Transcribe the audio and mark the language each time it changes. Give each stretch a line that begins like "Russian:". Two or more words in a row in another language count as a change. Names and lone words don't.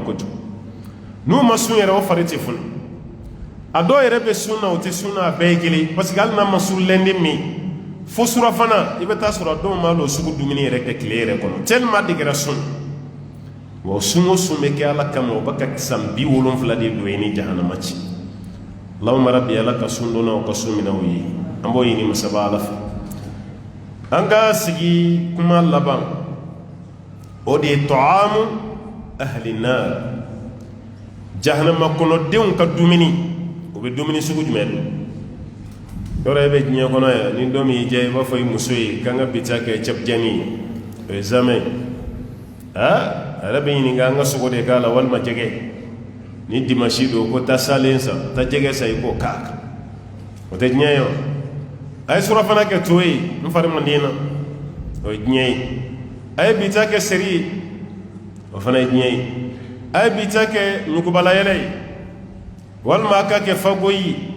Bambara: kojugu n'u ma sun yɛrɛ o fari tɛ funu a dɔw yɛrɛ bɛ sun na o tɛ sun na a bɛɛ ye kelen parce que hali n'a ma sun lɛndi min fo surafana i bɛ taa sɔrɔ dɔw ma l'o sugu dumuni yɛrɛ kɛ tile yɛrɛ kɔnɔ
French: tellement de
Bambara: kɛra sun wa sun o sun bɛ kɛ ala kama o bɛ ka san 70 de don i ni jahannama ci
Arabic: اللهم ربي
Bambara: ala ka sun donna o ka sun minɛ o ye an b'o ɲini masaba ala fɛ an ka sigi kuma laban o de ye
Arabic: طعام أهل النار
Bambara: jahannama kɔnɔdenw ka dumuni o bɛ dumuni sugu jumɛn don yɔrɔ e bɛ diɲɛ kɔnɔ yan ni dɔ min y'i diya i b'a fɔ i muso ye k'an ka bi ta kɛ cɛpijani ye o ye zamɛ a yɛrɛ bɛ ɲininka an ka sogo de k'a la walima jɛgɛ ni dimanche don ko taa salen san taa jɛgɛ san i k'o k'a kan o tɛ diɲɛ ye o a ye surafana kɛ to ye n fari man di na o ye diɲɛ ye a ye bi ta kɛ seri ye o fana ye diɲɛ ye a ye bi ta kɛ ɲukubalayɛlɛ ye walima a ka kɛ fagoyi ye